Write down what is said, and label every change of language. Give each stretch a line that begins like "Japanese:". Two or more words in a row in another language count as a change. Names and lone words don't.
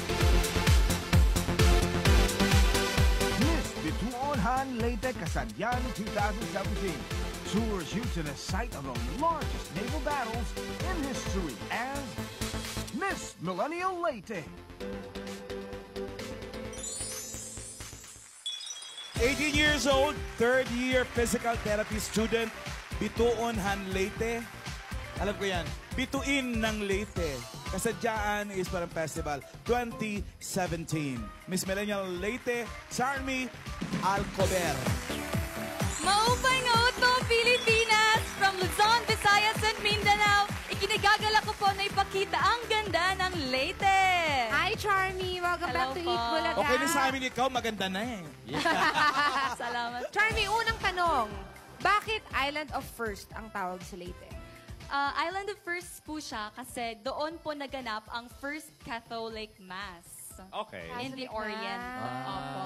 English: Miss Bituonhan Leyte Kasabian 2017 tours you to the site of the largest naval battles in history as Miss Millennial Leyte. 18 years old, third-year physical therapy student, Bituonhan Leyte.
Filipino: Alam ko yan, Bituin ng Leyte. Kasadyaan is parang festival 2017. Miss Millennial Leyte, Zarmi Alcober.
Waray: Maupay nga uto, Pilipinas!
English: From Luzon, Visayas,
Filipino: and Mindanao, ikinagagala ko po na ipakita ang ganda ng Leyte.
English: Hi, Charmy! Welcome back to Eat Bulaga.
Filipino: Okay na sa amin ikaw, maganda na eh. Salamat. Charmy, unang tanong. Bakit Island of First ang tawag sa Leyte? Island of First po siya kasi doon po naganap ang First Catholic Mass. Okay.
English: In the Orient.
Filipino: Opo.